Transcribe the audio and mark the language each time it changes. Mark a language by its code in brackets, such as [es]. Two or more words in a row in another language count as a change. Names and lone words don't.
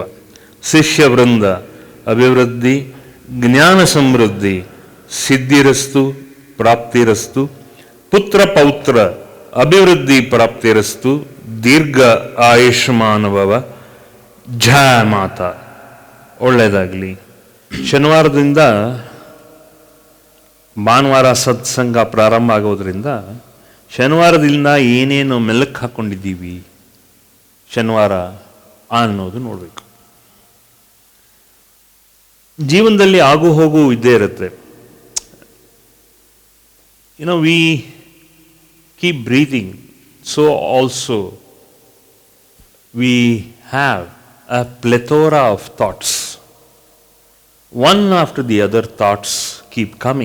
[sa] शिष्य वृंद अभिवृद्धि ज्ञान समृद्धि सिद्धिरस्तु प्राप्तिरस्तु। पुत्र पौत्र अभिवृद्धि प्राप्तिरस्तु। दीर्घ आयुष्मान भव। [hi] जय माता। [kn] ಒಳ್ಳೆಯದಾಗಲಿ. ಶನಿವಾರದಿಂದ ಭಾನುವಾರ ಸತ್ಸಂಗ ಪ್ರಾರಂಭ ಆಗೋದ್ರಿಂದ ಶನಿವಾರದಿಂದ ಏನೇನು ಮೆಲುಕು ಹಾಕ್ಕೊಂಡಿದ್ದೀವಿ ಶನಿವಾರ ಅನ್ನೋದು ನೋಡಬೇಕು. ಜೀವನದಲ್ಲಿ ಆಗು ಹೋಗು ಇದ್ದೇ ಇರುತ್ತೆ. [en] ವಿ keep breathing, so also we have a plethora of thoughts. One after the other thoughts keep coming.